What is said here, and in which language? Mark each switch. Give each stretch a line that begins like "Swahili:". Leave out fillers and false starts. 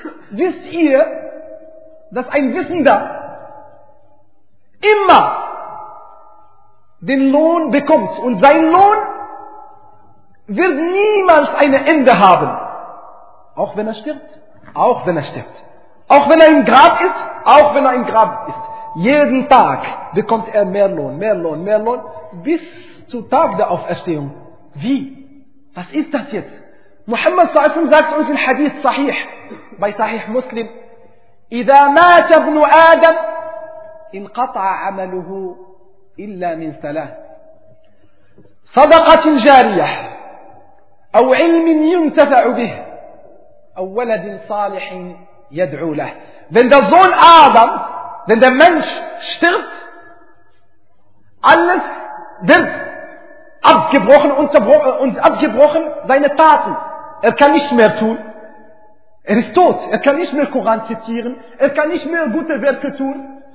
German: Wisst ihr, dass ein Wissender immer den Lohn bekommt und sein Lohn wird niemals ein Ende haben. Auch wenn er stirbt. Auch wenn er stirbt. Auch wenn er im Grab ist. Auch wenn er im Grab ist. Jeden Tag bekommt er mehr Lohn, mehr Lohn, mehr Lohn. Bis zum Tag der Auferstehung. Wie? Was ist das jetzt?
Arabic: Muhammad sallallahu alaihi wasallam
German: sagt uns in Hadith Sahih, bei Sahih Muslim,
Arabic: إذا مات ابن آدم انقطع عمله إلا من ثلاث صدقة جارية أو علم ينتفع به أو ولد صالح يدعو له.
German: Wenn der Sohn Adam, wenn der Mensch stirbt, alles wird abgebrochen, und abgebrochen seine Taten. Er kann nicht mehr tun. Er ist tot. Er kann nicht mehr Koran zitieren. Er kann nicht mehr gute Werke tun.